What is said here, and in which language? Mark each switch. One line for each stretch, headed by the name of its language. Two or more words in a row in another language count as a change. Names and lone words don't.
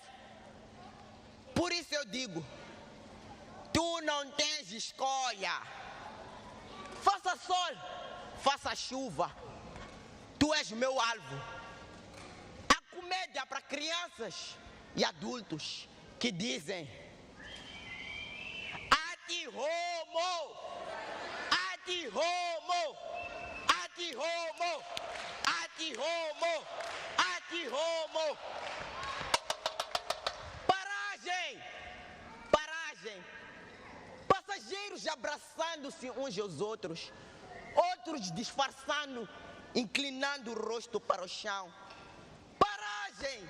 Portuguese: Por isso eu digo, tu não tens escolha. Faça sol, faça chuva, tu és meu alvo. A comédia para crianças e adultos que dizem: Ati-homo, ati-homo, ati-homo, ati-homo, ati-homo. Paragem. Passageiros abraçando-se uns aos outros, outros disfarçando, inclinando o rosto para o chão. Paragem.